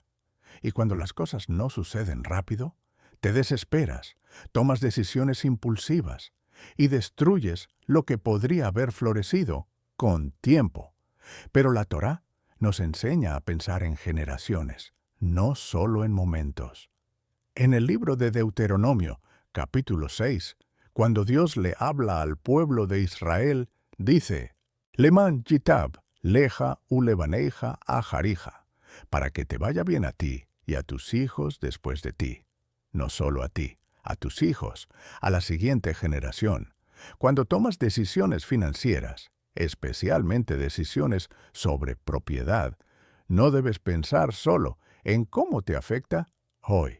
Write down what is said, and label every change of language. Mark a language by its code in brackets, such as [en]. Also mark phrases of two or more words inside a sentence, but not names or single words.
[es] Y cuando las cosas no suceden rápido, te desesperas, tomas decisiones impulsivas y destruyes lo que podría haber florecido con tiempo. Pero la Torá nos enseña a pensar en generaciones, no solo en momentos. En el libro de Deuteronomio, capítulo 6, cuando Dios le habla al pueblo de Israel, dice: [he] למען ייטב לך ולבניך אחריך, [es] para que te vaya bien a ti y a tus hijos después de ti. No solo a ti, a tus hijos, a la siguiente generación. Cuando tomas decisiones financieras, especialmente decisiones sobre propiedad, no debes pensar solo en cómo te afecta hoy.